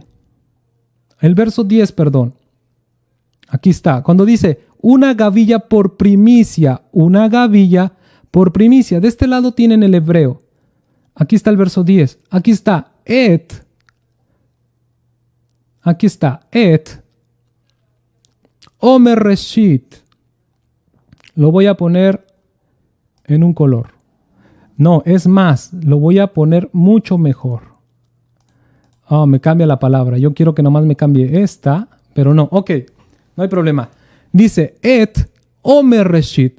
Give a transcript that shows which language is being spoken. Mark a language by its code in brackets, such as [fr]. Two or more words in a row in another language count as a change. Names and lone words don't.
[es] El verso 10, perdón. Aquí está. Cuando dice, una gavilla por primicia. Una gavilla por primicia. De este lado tienen el hebreo. Aquí está el verso 10. Aquí está et. Aquí está et. [he] עמר ראשית. [es] Lo voy a poner en un color. No, es más, lo voy a poner mucho mejor. Oh, me cambia la palabra. Yo quiero que nomás me cambie esta, pero no. Ok, no hay problema. Dice [he] את עמר ראשית.